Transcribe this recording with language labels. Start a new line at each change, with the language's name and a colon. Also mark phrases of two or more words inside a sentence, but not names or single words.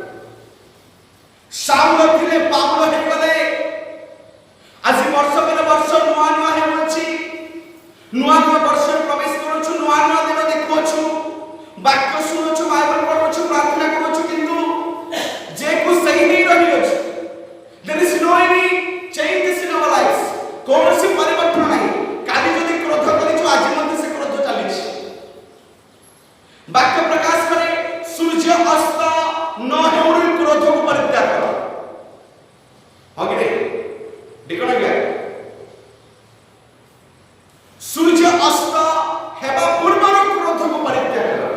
Odia: ସାଉଲ ଥିଲେ, ପାଉଲ ହେଇଗଲେ। ଆଜି ବର୍ଷ ପରେ ବର୍ଷ ନୂଆ ନୂଆ ହେଉଅଛି, ନୂଆ ନୂଆ ବର୍ଷରେ ପ୍ରବେଶ କରୁଛୁ, ନୂଆ ନୂଆ ଦିନ ଦେଖୁଅଛୁ, ବାକ୍ୟ ଶୁଣୁଛୁ, ବାଇବଲ ପଢୁଛୁ, ପ୍ରାର୍ଥନା କରୁଛୁ, କିନ୍ତୁ ଯେକୁ ସେଇ ହିଁ ରହିଅଛୁ।
English: There is no any changes in our lives.
Odia: କୌଣସି ପରିବର୍ତ୍ତନ ନାହିଁ। କାଲି ଯଦି କ୍ରୋଧ କରିଛୁ, ଆଜି ମଧ୍ୟ ସେ କ୍ରୋଧ ଚାଲିଛି। ବାକ୍ୟ ପ୍ରକାଶ କରେ, ସୂର୍ଯ୍ୟ ଅସ୍ତ ନ ହେଉଣୁ କ୍ରୋଧକୁ ପରିତ୍ୟାଗ କର। ହଁ କି ନାହିଁ? ଦେଖ ନା ଗା, ସୂର୍ଯ୍ୟ ଅସ୍ତ ହେବା ପୂର୍ବରୁ କ୍ରୋଧକୁ ପରିତ୍ୟାଗ କର।